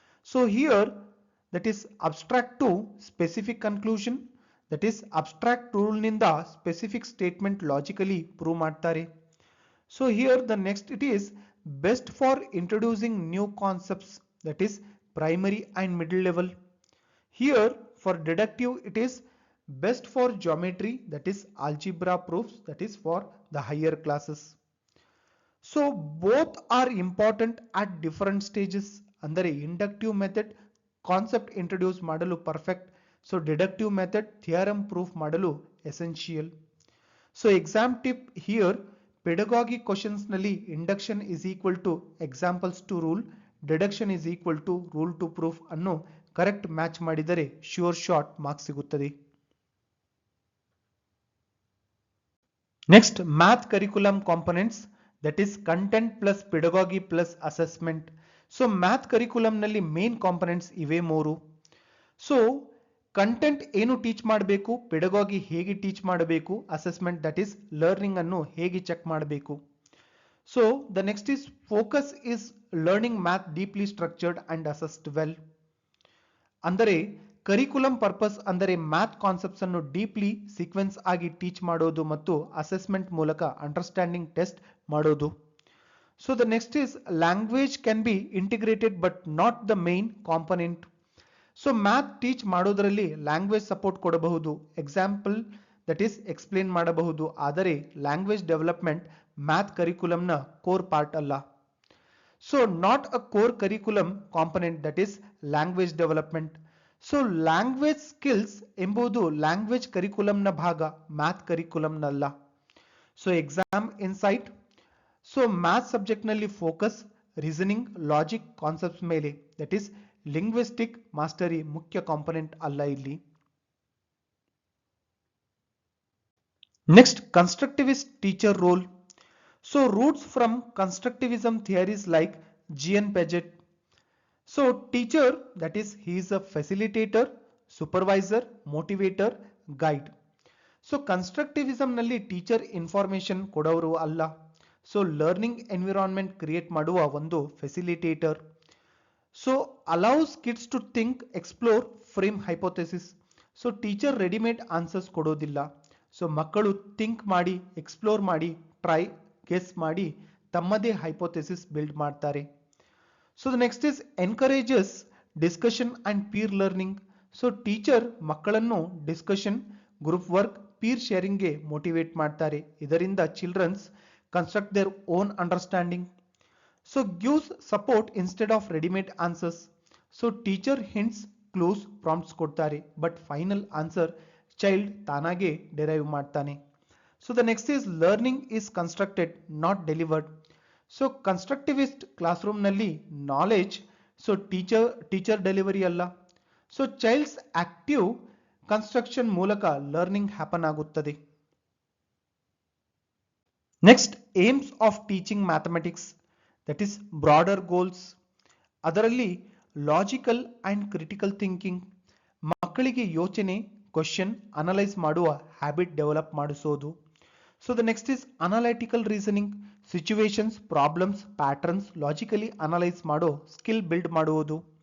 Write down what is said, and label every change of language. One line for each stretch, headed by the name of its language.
English: so here that is abstract to specific conclusion, that is abstract rule
Kannada: ನಿಂದ
English: Specific statement logically prove ಮಾಡ್ತಾರೆ. So here the next it is best for introducing new concepts, that is primary and middle level. Here for deductive it is best for geometry, that is algebra proofs, that is for the higher classes. So both are important at different stages.
Kannada: ಅಂದರೆ inductive method concept introduce ಮಾಡಲು perfect. So deductive method theorem proof ಮಾಡಲು essential. So exam tip here, ಪೆಡಗಾಗಿ questions ನಲ್ಲಿ induction is equal two examples to rule, deduction is equal to rule to proof ಅನ್ನು correct match ಮಾಡಿದರೆ sure shot marks ಸಿಗುತ್ತದೆ.
English: Next, math curriculum components, that is content plus pedagogy plus assessment.
Kannada: So math curriculum ನಲ್ಲಿ main components ಇವೆ ಮೂರು. So content ಏನು teach ಮಾಡಬೇಕು, ಪೆಡಗಾಗಿ ಹೇಗೆ teach ಮಾಡಬೇಕು, ಅಸೆಸ್ಮೆಂಟ್ ದಟ್ ಈಸ್ ಲರ್ನಿಂಗ್ ಅನ್ನು ಹೇಗೆ ಚೆಕ್ ಮಾಡಬೇಕು.
English: So the next is focus is learning math deeply structured and assessed well.
Kannada: ಅಂದರೆ ಕರಿಕ್ಯುಲಮ್ ಪರ್ಪಸ್ ಅಂದರೆ ಮ್ಯಾಥ್ ಕಾನ್ಸೆಪ್ಟ್ಸ್ ಅನ್ನು ಡೀಪ್ಲಿ ಸೀಕ್ವೆನ್ಸ್ ಆಗಿ ಟೀಚ್ ಮಾಡೋದು ಮತ್ತು ಅಸೆಸ್ಮೆಂಟ್ ಮೂಲಕ ಅಂಡರ್ಸ್ಟ್ಯಾಂಡಿಂಗ್ ಟೆಸ್ಟ್ ಮಾಡೋದು.
English: So the next is language can be integrated but not the main component.
Kannada: So math teach ಮಾಡೋದ್ರಲ್ಲಿ language support ಕೊಡಬಹುದು, ಎಕ್ಸಾಂಪಲ್ ದಟ್ ಈಸ್ ಎಕ್ಸ್ಪ್ಲೇನ್ ಮಾಡಬಹುದು, ಆದರೆ language development math ಕರಿಕ್ಯುಲಮ್ನ core part ಅಲ್ಲ.
English: So not a core curriculum component that is language development.
Kannada: So language skills ಎಂಬುದು language ಕರಿಕ್ಯುಲಮ್ನ ಭಾಗ, math ಕರಿಕ್ಯುಲಮ್ನಲ್ಲ. So exam insight. So math subject ನಲ್ಲಿ focus reasoning, logic concepts ಮೇಲೆ, that is linguistic mastery ಮುಖ್ಯ component ಅಲ್ಲ ಇಲ್ಲಿ.
English: Next, constructivist teacher role. So roots from constructivism theories like G.N. Paget. So teacher that is he is a facilitator, supervisor, motivator, guide.
Kannada: So constructivism ನಲ್ಲಿ teacher information ಕೊಡೋರು ಅಲ್ಲ. So learning environment create ಮಾಡುವ ಒಂದು facilitator.
English: So allows kids to think, explore, frame hypothesis.
Kannada: So teacher readymade answers ಕೊಡೋದಿಲ್ಲ. So ಮಕ್ಕಳು think ಮಾಡಿ, explore ಮಾಡಿ, try, guess ಮಾಡಿ ತಮ್ಮದೇ ಹೈಪೋಥೆಸಿಸ್ ಬಿಲ್ಡ್ ಮಾಡ್ತಾರೆ.
English: So the next is encourages discussion and peer learning.
Kannada: So teacher ಮಕ್ಕಳನ್ನು discussion, group work, peer ಶೇರಿಂಗ್ಗೆ motivate ಮಾಡ್ತಾರೆ. ಇದರಿಂದ
English: Childrens construct their own understanding. So gives support instead of ready-made answers. So teacher hints, clues, prompts ಕೊಡ್ತಾರೆ, but final answer child
Kannada: ತಾನಾಗೆ
English: derive ಮಾಡ್ತಾನೆ. So the next is learning is constructed, not delivered. So constructivist classroom ನಲ್ಲಿ knowledge, so teacher delivery
Kannada: ಅಲ್ಲ.
English: So child's active construction
Kannada: ಮೂಲಕ
English: learning happen ಆಗುತ್ತದೆ. Next, aims of teaching mathematics, that is broader goals.
Kannada: ಅದರಲ್ಲಿ logical and critical thinking, ಮಕ್ಕಳಿಗೆ ಯೋಚನೆ, question, analyse ಮಾಡುವ habit develop ಮಾಡಿಸೋದು.
English: So the next is analytical reasoning, situations, problems, patterns logically analyse ಮಾಡೋ skill build ಮಾಡುವುದು.